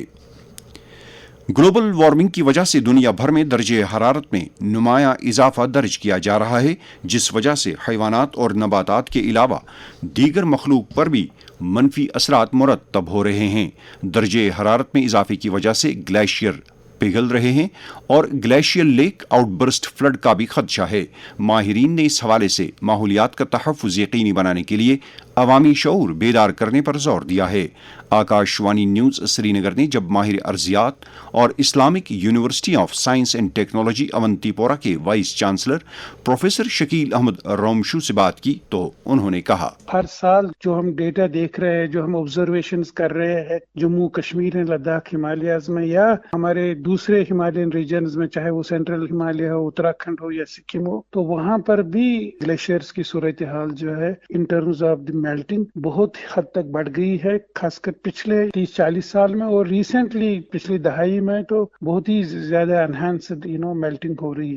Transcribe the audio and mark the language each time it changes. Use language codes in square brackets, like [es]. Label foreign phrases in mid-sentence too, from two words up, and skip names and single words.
[ur] گلوبل وارمنگ کی وجہ سے دنیا بھر میں درجہ حرارت میں نمایاں اضافہ درج کیا جا رہا ہے، جس وجہ سے حیوانات اور نباتات کے علاوہ دیگر مخلوق پر بھی منفی اثرات مرتب ہو رہے ہیں۔ درجہ حرارت میں اضافے کی وجہ سے گلیشیئر پگھل رہے ہیں اور [en] glacier lake outburst flood [ur] کا بھی خدشہ ہے۔ ماہرین نے اس حوالے سے ماحولیات کا تحفظ یقینی بنانے کے لیے عوامی شعور بیدار کرنے پر زور دیا ہے۔ آکاش وانی نیوز سری نگر نے جب ماہر ارضیات اور اسلامک یونیورسٹی آف سائنس اینڈ ٹیکنالوجی اونتی پورہ کے وائس چانسلر پروفیسر شکیل احمد رومشو سے بات کی تو انہوں نے کہا، ہر سال جو ہم ڈیٹا دیکھ رہے ہیں، جو ہم آبزرویشنز کر رہے ہیں جموں کشمیر لداخ ہمالیاز میں یا ہمارے دوسرے [en] Himalayan regions [ur] میں، چاہے وہ سینٹرل ہمالیہ ہو، اتراکھنڈ ہو یا سکم ہو، تو وہاں پر بھی گلیشیئرز کی صورتحال جو ہے [en] in terms of the melting [ur] بہت حد تک بڑھ گئی ہے، خاص کر پچھلے 30-40 سال میں، اور ریسنٹلی پچھلی دہائی میں تو بہت ہی زیادہ [en] enhanced melting [ur] ہو رہی ہے۔